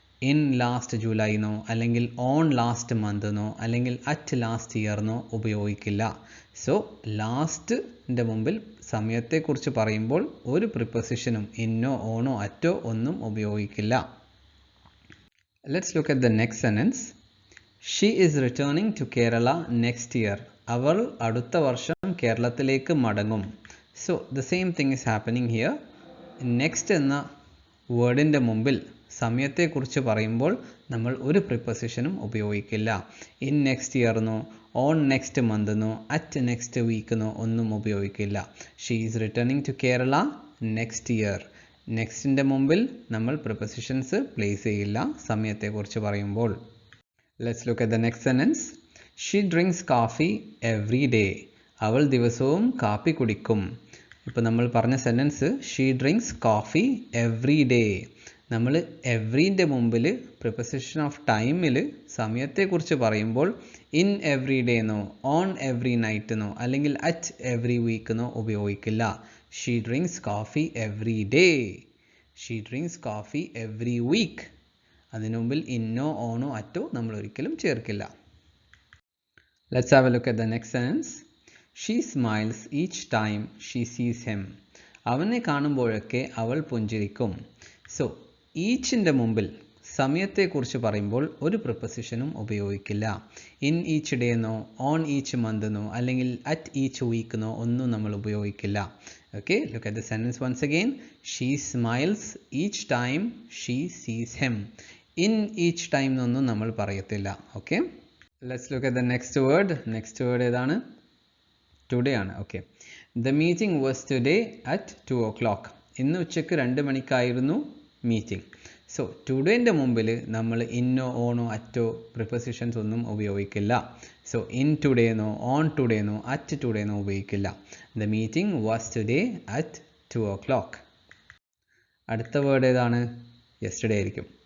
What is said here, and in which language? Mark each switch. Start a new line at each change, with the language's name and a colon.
Malayalam: In last ജൂലൈന്നോ അല്ലെങ്കിൽ on last മന്തെന്നോ അല്ലെങ്കിൽ at last ഇയർന്നോ ഉപയോഗിക്കില്ല. സോ ലാസ്റ്റിൻ്റെ മുമ്പിൽ സമയത്തെക്കുറിച്ച് പറയുമ്പോൾ ഒരു പ്രിപ്പോസിഷനും ഇന്നോ ഓണോ അറ്റോ ഒന്നും ഉപയോഗിക്കില്ല.
English: Let's look at the next sentence. She is returning to Kerala next year.
Malayalam: അവൾ അടുത്ത വർഷം കേരളത്തിലേക്ക് മടങ്ങും.
English: So the same thing is happening here.
Malayalam: Next എന്ന വേർഡിൻ്റെ മുമ്പിൽ സമയത്തെക്കുറിച്ച് പറയുമ്പോൾ നമ്മൾ ഒരു പ്രിപ്പോസിഷനും ഉപയോഗിക്കില്ല. In next ഇയർന്നോ on next മന്തെന്നോ at next വീക്കെന്നോ ഒന്നും ഉപയോഗിക്കില്ല.
English: She is returning to Kerala next year.
Malayalam: നെക്സ്റ്റിൻ്റെ മുമ്പിൽ നമ്മൾ പ്രിപ്പോസിഷൻസ് പ്ലേസ് ചെയ്യില്ല സമയത്തെക്കുറിച്ച് പറയുമ്പോൾ.
English: Let's look at the next sentence. She drinks coffee every day.
Malayalam: അവൾ ദിവസവും കാപ്പി കുടിക്കും. ഇപ്പോൾ നമ്മൾ പറഞ്ഞ sentence
English: She drinks coffee every day.
Malayalam: നമ്മൾ എവറിൻ്റെ മുമ്പിൽ പ്രിപ്പോസിഷൻ ഓഫ് ടൈമിൽ സമയത്തെക്കുറിച്ച് പറയുമ്പോൾ ഇൻ എവറി ഡേ എന്നോ ഓൺ എവറി നൈറ്റ് എന്നോ അല്ലെങ്കിൽ അറ്റ് എവറി വീക്ക് എന്നോ ഉപയോഗിക്കില്ല.
English: She drinks coffee every day. She drinks coffee every week.
Malayalam: അതിനു മുമ്പിൽ ഇന്നോ ഓണോ അറ്റോ നമ്മൾ ഒരിക്കലും ചേർക്കില്ല.
English: Let's have a look at the next sentence. She smiles each time she sees him.
Malayalam: അവനെ കാണുമ്പോഴൊക്കെ അവൾ പുഞ്ചിരിക്കും. സോ ഈച്ചിൻ്റെ മുമ്പിൽ സമയത്തെക്കുറിച്ച് പറയുമ്പോൾ ഒരു പ്രിപ്പോസിഷനും ഉപയോഗിക്കില്ല. ഇൻ ഈച്ച് ഡേ എന്നോ ഓൺ ഈച്ച് മന്ത് എന്നോ അല്ലെങ്കിൽ അറ്റ് ഈച്ച് വീക്ക് എന്നോ ഒന്നും നമ്മൾ ഉപയോഗിക്കില്ല.
English: Okay, look at the sentence once again. She smiles each time she sees him. In each time
Malayalam: എന്നൊന്നും നമ്മൾ പറയത്തില്ല.
English: Okay, let's look at the next word. Next word
Malayalam: ഏതാണ്?
English: Today ആണ്. Okay, the meeting was today at 2 o'clock.
Malayalam: ഇന്ന് ഉച്ചയ്ക്ക് 2 മണിക്കായിരുന്നു meeting. So ടുഡേൻ്റെ മുമ്പിൽ നമ്മൾ ഇന്നോ ഓണോ അറ്റോ പ്രിപ്പോസിഷൻസ് ഒന്നും ഉപയോഗിക്കില്ല. സോ ഇൻ ടുഡേന്നോ ഓൺ ടുഡേന്നോ അറ്റ് ടുഡേന്നോ ഉപയോഗിക്കില്ല.
English: The meeting was today at 2 o'clock.
Malayalam: അടുത്ത വേർഡ് ഏതാണ്? യെസ്റ്റർഡേ ആയിരിക്കും.